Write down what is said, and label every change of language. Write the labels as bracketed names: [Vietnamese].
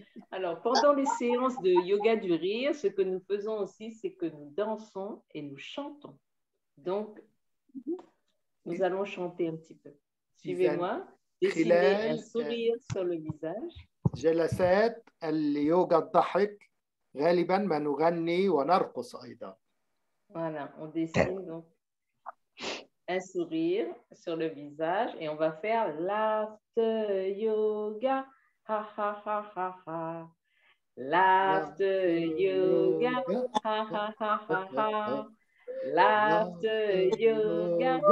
[French] Alors, pendant les séances de yoga du rire, ce que nous faisons aussi, c'est que nous dansons et nous chantons. Donc, nous allons chanter un petit peu. Suivez-moi. Dessinez un sourire sur le visage. [Arabic] جلسات اليوغا الضحك غالبا ما نغني ونرقص أيضا. [French] Voilà, on dessine donc un sourire sur le visage et on va faire laughter yoga. Ha ha ha ha ha. Laughter yoga. Ha ha ha ha ha. Laughter yoga.